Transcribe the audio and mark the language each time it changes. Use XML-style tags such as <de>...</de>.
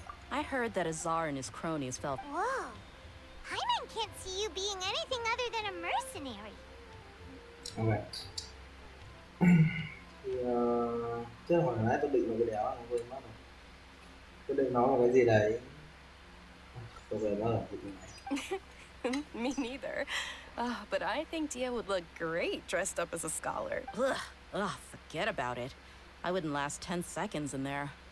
<en>I heard that Azar and his cronies felt... Whoa. Paimon can't see you being anything other than a mercenary. Ok.</en> <vi>Thì chứ hồi nãy tôi định là cái đéo này, quên mất rồi. Tôi định nói một cái gì đấy. Tôi quên mất rồi, tôi quên này.</vi> <en>Me neither. But I think Dia would look great dressed up as a scholar. Ugh, forget about it. I wouldn't last 10 seconds in there.</en>